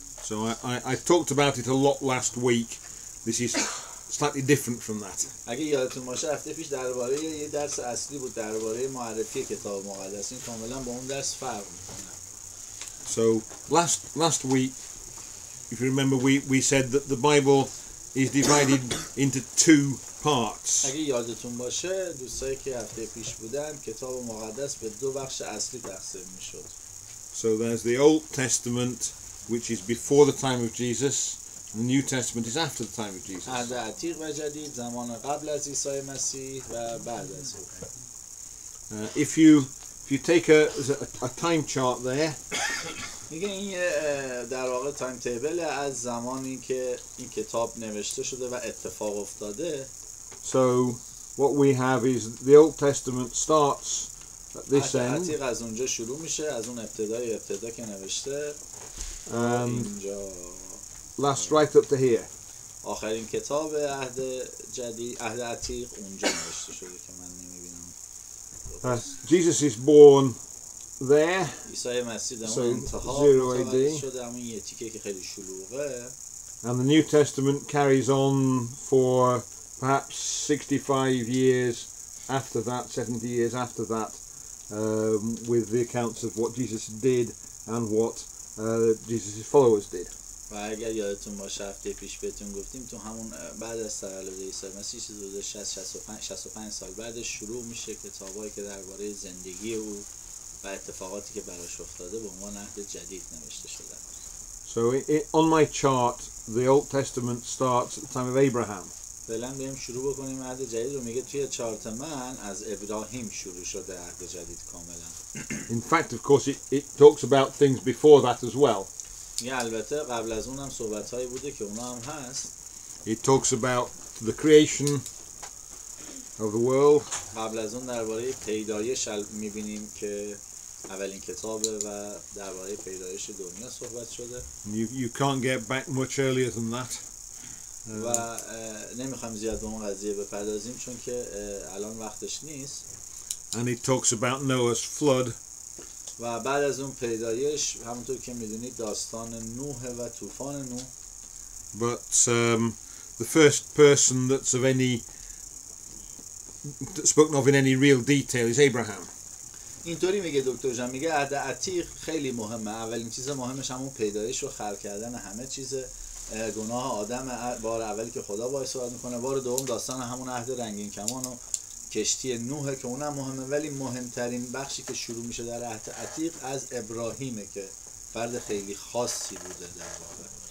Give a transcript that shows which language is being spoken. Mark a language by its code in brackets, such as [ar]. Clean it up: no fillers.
[en] So I talked about it a lot last week. This is slightly different from that. [fa] اگه یادتون باشه هفته پیش درباره یه درس اصلی بود درباره معرفی کتاب مقدس، این کاملا با اون درس فرق میکنه. [en] So last week, if you remember, we said that the Bible is divided into 2 parts. [fa] اگه یادتون باشه دوستایی که هفته پیش بودن کتاب مقدس به 2 بخش اصلی تقسیم میشد. [en] So there's the Old Testament, which is before the time of Jesus, and the New Testament is after the time of Jesus. [fa] عهد عتیق و جدید، زمان قبل از عیسی مسیح و بعد از او. [en] If you take a time chart there, [fa] میگه این در واقع تایم تیبل از زمانی که این کتاب نوشته شده و اتفاق افتاده. [en] so what we have is the Old Testament starts at this [fa] عهد [en] end, [fa] عتیق از اونجا شروع میشه، از اون ابتدا که نوشته [en] and [fa] اینجا [en] lasts right up to here. [fa] آخرین کتاب عهد جدید عهد عتیق اونجا نوشته شده که من نمیبینم. [en] Jesus is born there, [fa] عیسی مسیح در [en] So, [fa] اون انتها [en] 0 [fa] متولد [en] AD. [fa] شده، همون یه تیکه که خیلی شلوغه. [en] and the New Testament carries on for perhaps 65 years after that, 70 years after that, with the accounts of what Jesus did and what Jesus' followers did. [fa] و اگر یادتون باشه هفته پیش بهتون گفتیم تو همون بعد از تولد عیسی مسیح حدود 65 سال بعدش شروع میشه کتابایی که درباره زندگی او و اتفاقاتی که براش افتاده به عنوان عهد جدید نوشته شدن. [en] So on my chart, the Old Testament starts at the time of Abraham. [fa] فعلا بریم شروع بکنیم عهد جدید رو. میگه توی چارت من از ابراهیم شروع شده عهد جدید کاملا. [en] In fact, of course, it talks about things before that as well. [fa] یه البته قبل از اون هم صحبت‌هایی بوده که اونا هم هست. [en] It talks about the creation of the world. [fa] قبل از اون درباره پیدایش می‌بینیم که اولین کتابه و درباره پیدایش دنیا صحبت شده. [en] You can't get back much earlier than that. [fa] و نمیخوایم زیاد به اون قضیه بپردازیم چون که الان وقتش نیست. [en] And it talks about Noah's flood. [fa] و بعد از اون پیدایش همونطور که میدونید داستان نوح و طوفان نوح. [en] But the first person that's spoken of in any real detail is Abraham. [fa] اینطوری میگه دکتر جان، میگه عهد عتیق خیلی مهمه، اولین چیز مهمش همون پیدایش و خلق کردن همه چیز، گناه آدم بار اولی که خدا باهاش صحبت میکنه، بار دوم داستان همون عهد رنگین کمان و کشتی نوح که اونم مهمه، ولی مهمترین بخشی که شروع میشه در عهد عتیق از ابراهیمه که فرد خیلی خاصی بوده در واقع.